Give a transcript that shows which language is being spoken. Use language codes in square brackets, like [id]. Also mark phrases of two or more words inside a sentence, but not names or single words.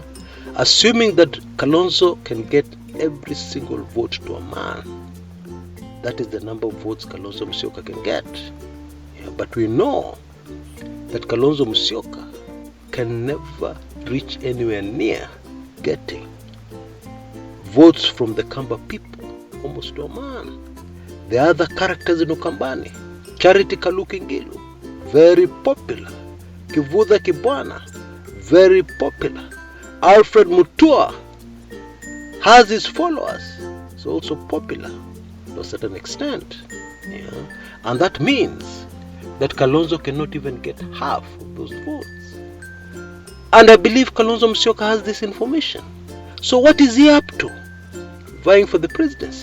[en] Assuming that Kalonzo can get every single vote to a man, that is the number of votes Kalonzo Musyoka can get. Yeah. But we know that Kalonzo Musyoka can never reach anywhere near getting votes from the Kamba people, almost to a man. The other characters in Ukambani, Charity Kaluki Ngilu, very popular. Kivutha Kibwana, very popular. Alfred Mutua has his followers, so also popular to a certain extent. Yeah. And that means that Kalonzo cannot even get half of those votes. And I believe Kalonzo Musyoka has this information. So what is he up to, vying for the presidency?